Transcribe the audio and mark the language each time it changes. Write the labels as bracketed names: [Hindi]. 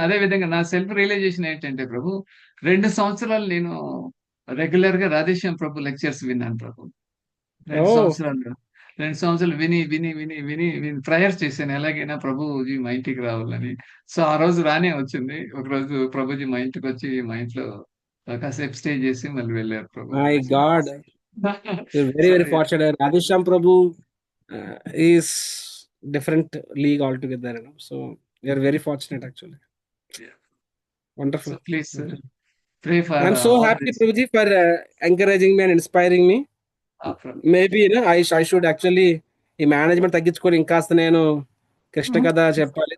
[Telugu] అదే విధంగా నా సెల్ఫ్ రియలైజేషన్ ఏంటంటే ప్రభు, 2 సంవత్సరాలు నేను రెగ్యులర్ గా రాధేశ్యామ్ ప్రభు లెక్చర్స్ విన్నాను ప్రభు. 2 సంవత్సరాలు విని విని విని విని విని ప్రేయర్స్ చేశాను, ఎలాగైనా ప్రభుజీ మా ఇంటికి రావాలని. సో ఆ రోజు రానే వచ్చింది. ఒక రోజు ప్రభుజీ మా ఇంటికి వచ్చి మా ఇంట్లో కాసేపు స్టే చేసి మళ్ళీ వెళ్ళారు ప్రభు. [English] My God, very very fortunate. Radheshyam Prabhu is different league altogether, so we are very fortunate actually. Yeah. Wonderful. So please pray for I'm so happy, Prabhuji, for encouraging me and inspiring me. Maybe I should actually [Telugu] ఈ management తగ్గించుకొని ఇంకాస్త నేను కృష్ణ కథ చెప్పాలి.